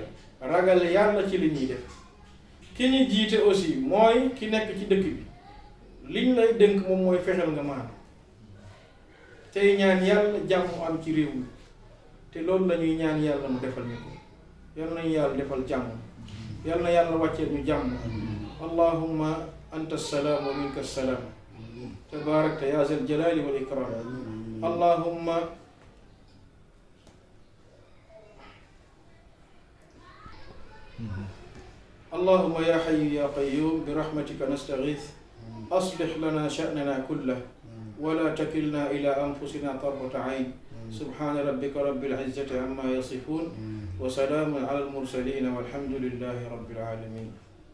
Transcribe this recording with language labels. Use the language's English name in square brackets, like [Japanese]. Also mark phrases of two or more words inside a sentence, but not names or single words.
[Wolof] ragal yàlla ci li ñuy def ki ñu jiite aussi mooy ki nekk ci dëkk bi liñ lay dénk moom mooy fexeel nga maanu tey ñaan yàlla jàmm am ci réew mi te loolu la ñuy ñaan yàlla mu defal ñu ko yal nañu yàlla defal jàmm yal na yàlla wàcceel ñu jàmm [Arabic] اللهم أنت السلام ومنك السلام تباركت يا ذا الجلال والإكرام اللهم يا حي يا قيوم برحمتك نستغيث أصلح لنا شأننا كله ولا تكلنا إلى أنفسنا طرفة عين سبحان ربك رب العزة عما يصفون وسلام على المرسلين والحمد لله رب العالمين